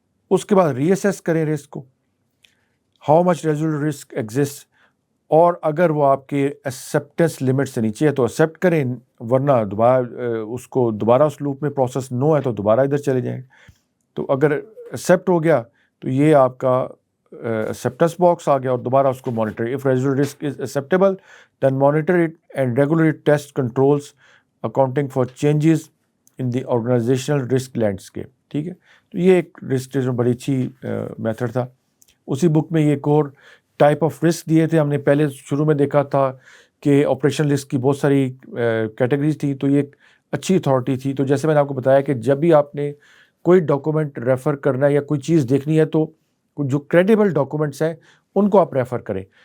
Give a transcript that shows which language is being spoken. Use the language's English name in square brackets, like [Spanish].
[Urdu] اس کے بعد ری اسیس کریں رسک کو, [English] how much residual risk exist, [Urdu] اور اگر وہ آپ کے ایکسیپٹنس لمٹ سے نیچے ہے تو ایکسیپٹ کریں, ورنہ دوبارہ اس لوپ میں پروسیس نو ہے تو دوبارہ ادھر چلے جائیں. تو اگر ایکسیپٹ ہو گیا تو یہ آپ کا acceptance باکس آ گیا, اور دوبارہ اس کو monitor. [English] if residual risk is acceptable then monitor it and regularly test controls accounting for changes in the organizational risk landscape. [Urdu] ٹھیک ہے, تو یہ ایک رسک بڑی اچھی میتھڈ تھا. اسی بک میں یہ ایک اور ٹائپ آف رسک دیے تھے. ہم نے پہلے شروع میں دیکھا تھا کہ آپریشن رسک کی بہت ساری کیٹیگریز تھی, تو یہ ایک اچھی اتھارٹی تھی. تو جیسے میں نے آپ کو بتایا کہ جب بھی آپ نے کوئی ڈاکومنٹ ریفر کرنا ہے یا کوئی چیز دیکھنی ہے تو جو کریڈیبل ڈاکومنٹس ہیں ان کو آپ ریفر کریں.